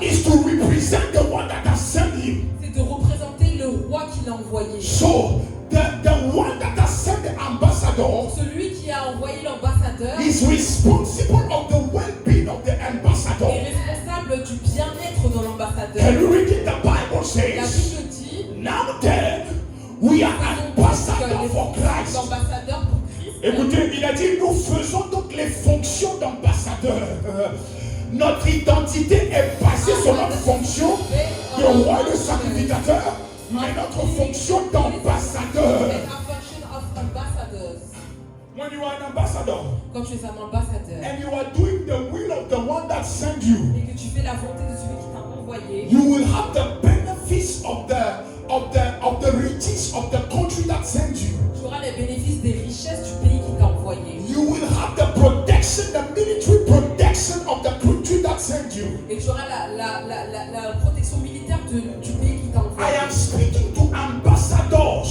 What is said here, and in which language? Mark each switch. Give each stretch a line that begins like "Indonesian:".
English: is to represent the one that has sent him.
French: c'est de représenter le roi qui l'a envoyé.
English: So the one that has sent the ambassador
French: Celui qui a envoyé l'ambassadeur
English: is responsible of the well-being of the ambassador.
French: est responsable du bien-être de l'ambassadeur.
English: Can you read it? The Bible
French: La
English: says,
French: Bible dit,
English: now then, we are ambassadors for Christ.
French: l'ambassadeur pour Christ. Écoutez, il a dit, nous faisons donc les fonctions d'ambassadeur. Notre identité est basée sur notre fonction de roi et de sacrificateur, mais notre fonction d'ambassadeur.
English: And a function of ambassadors. When you are an ambassador
French: Quand tu es un ambassadeur
English: and you are doing the will of the one that sent you,
French: et que tu fais la volonté de celui qui t'a envoyé,
English: you will have the benefits of the riches of the country that sent you.
French: tu auras les bénéfices des richesses du pays qui t'a envoyé.
English: You will have the protection, the military protection of the country that sent you.
French: Et tu auras la protection militaire du pays qui t'a envoyé.
English: am speaking to ambassadors.